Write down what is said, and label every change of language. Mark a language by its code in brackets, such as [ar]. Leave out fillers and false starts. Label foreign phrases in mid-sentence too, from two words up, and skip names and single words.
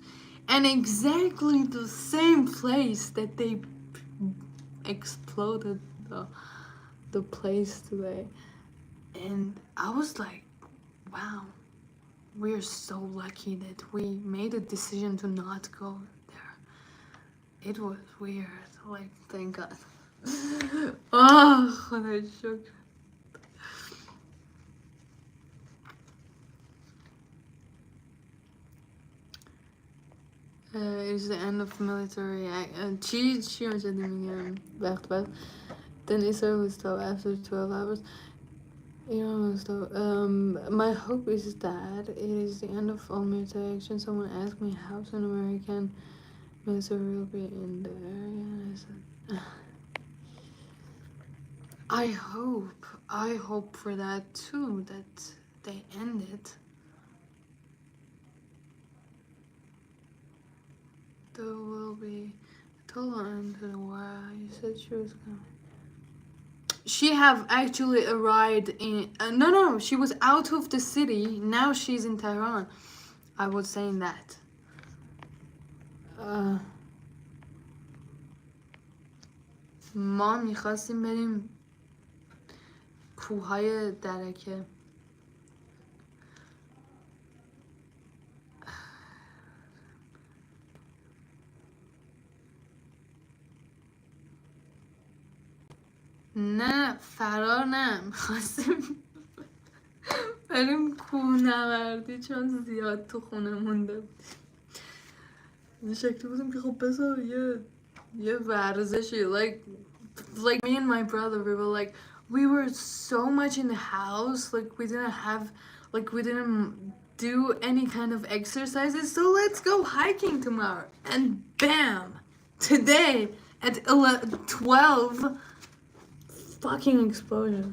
[en] And exactly the same place that they exploded the place today. And I was like, wow, we're so lucky that we made a decision to not go there. It was weird, like, thank God. [fa] Oh, خدا شکر. [en] It's the end of military [fa] چی اونجا میگم وقت بعد [en] then Israel will stop after 12 hours. Iran will stop. My hope is that it is the end of all military action. Someone asked me how soon American military will be in the area, and I said I hope for that too, that they end it. There will be a total end to the war. You said she was coming. She have actually arrived in no, she was out of the city. Now she's in Tehran. I was saying that. [fa] ما میخواستیم بریم کوههای درکه. نه فرار نه، میخواستیم بریم کوهنوردی چون زیاد تو خونه مونده بود. این شکلی بودیم که خب بذار یه ورزشی [en] like me and my brother, we were so much in the house, like we didn't do any kind of exercises, so let's go hiking tomorrow. And bam, today at 12, fucking explosion.